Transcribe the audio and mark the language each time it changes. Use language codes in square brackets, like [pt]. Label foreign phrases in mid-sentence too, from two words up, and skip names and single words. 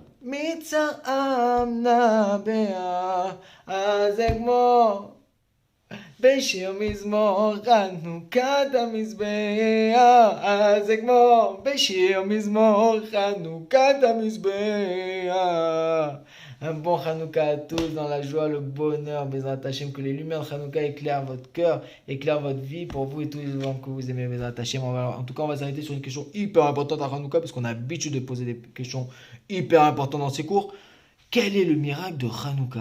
[he] מצעם נבע, אז אגמור בשיר מזמור חנוכת המזבח, אז אגמור בשיר מזמור חנוכת המזבח. [fr] Un bon Hanouka à tous, dans la joie, le bonheur, [he] בעזרת השם, [fr] que les lumières de Hanouka éclairent votre cœur, éclairent votre vie pour vous et tous les gens que vous aimez, [he] בעזרת השם. [fr] En tout cas, on va s'arrêter sur une question hyper importante à Hanouka, parce qu'on a l'habitude de poser des questions hyper importantes dans ces cours. Quel est le miracle de Hanouka?